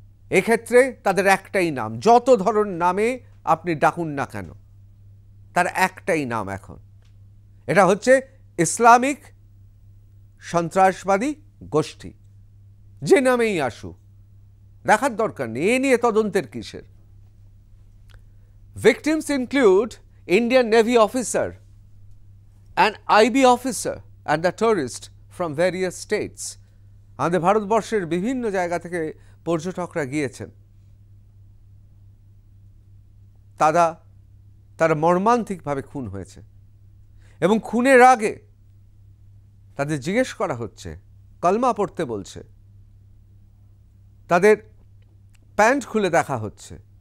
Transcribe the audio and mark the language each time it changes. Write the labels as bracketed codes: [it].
[bn] এক্ষেত্রে তাদের একটাই নাম, যত ধরনের নামে আপনি ডাকুন না কেন, তার একটাই নাম এখন, এটা হচ্ছে ইসলামিক সন্ত্রাসবাদী গোষ্ঠী। যে নামেই আসুক, দেখার দরকার নেই এ নিয়ে তদন্তের কিসের। [en] Victims include Indian Navy officer, an IB officer and the tourist from various states. [bn] আমাদের ভারতবর্ষের বিভিন্ন জায়গা থেকে পর্যটকরা গিয়েছেন। তারা মর্মান্তিকভাবে খুন হয়েছে এবং খুনের আগে তাদের জিজ্ঞেস করা হচ্ছে, কলমা পড়তে বলছে, তাদের প্যান্ট খুলে দেখা হচ্ছে।